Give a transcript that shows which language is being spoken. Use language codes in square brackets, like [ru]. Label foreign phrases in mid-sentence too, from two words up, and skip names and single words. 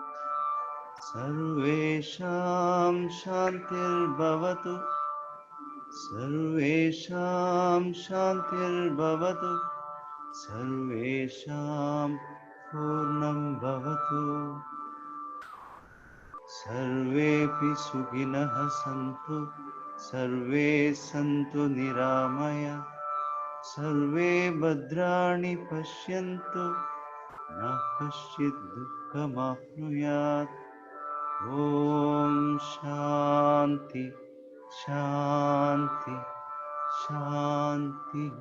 [sa] सर्वेषां शान्तिर्भवतु सर्वेषां शान्तिर्भवतु सर्वेषां पूर्णं भवतु सर्वेऽपि सुखिनः सन्तु सर्वे सन्तु निरामया सर्वे भद्राणि पश्यन्तु न कश्चित् दुःखमाप्नुयात्. ॐ शान्ति शान्ति शान्ति.